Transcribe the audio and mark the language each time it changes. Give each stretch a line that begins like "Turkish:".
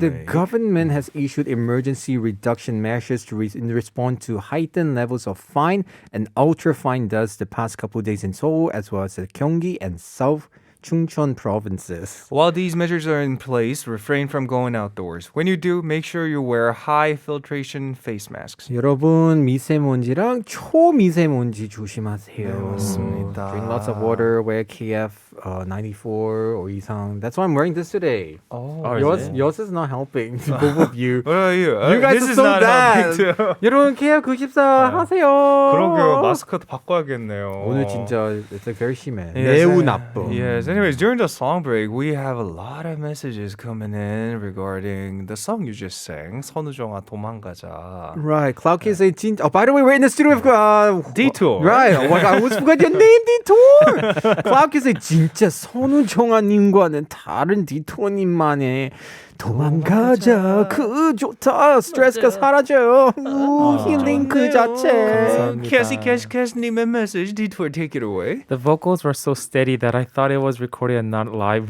English: The government has issued emergency reduction measures in response to heightened levels of fine and ultra-fine dust the past couple of days in Seoul, as well as the Gyeonggi and South Chungcheon provinces. While these measures are in place, refrain from going outdoors. When you do, make sure you wear high filtration face masks.
Korean: 여러분 미세먼지랑 초미세먼지 조심하세요. 맞습니다.
English: Drink lots of water. Wear KF94 or 이상. That's why I'm wearing this today. Oh, yours is not helping. Both of you. What are you? You guys this are is so not bad. helping too.
Korean: 여러분 KF94 하세요. 그러게요. 마스크도 바꿔야겠네요. 오늘 진짜
English: it's like very
Korean: 심해.
English: Yes,
Korean: 매우 나빠.
English: Yes. Anyways, during the song break, we have a lot of messages coming in regarding the song you just sang, 선우정아 도망가자. Right. Cloud Kids say Oh, by the way, we're in the studio with Detour. Right. Oh my God, I almost forgot your name, Detour.
Korean: Cloud Kids say 진짜 선우정아님과는 다른 디토님만의 도망가자 그 좋다 스트레스가 사라져요 힐링 그 자체 감사합니다.
English: 캐시님의 message, Detour, take it away. The vocals were so steady that I thought it was recorded and not live.